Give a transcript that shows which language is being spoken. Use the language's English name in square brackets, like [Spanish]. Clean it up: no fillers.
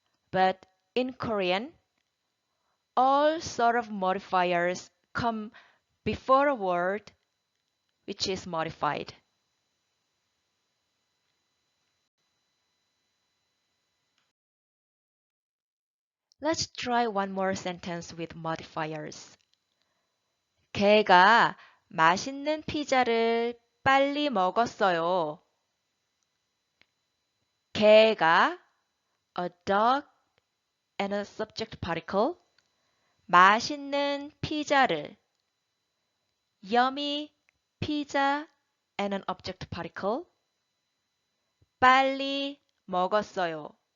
[English] But in Korean, all sort of modifiers come before a word which is modified. Let's try one more sentence with modifiers. 걔가 [Korean] 맛있는 피자를 빨리 먹었어요. [English] 개가 a dog and a subject particle [Korean] 맛있는 피자를 [English] yummy pizza and an object particle [Korean] 빨리 먹었어요.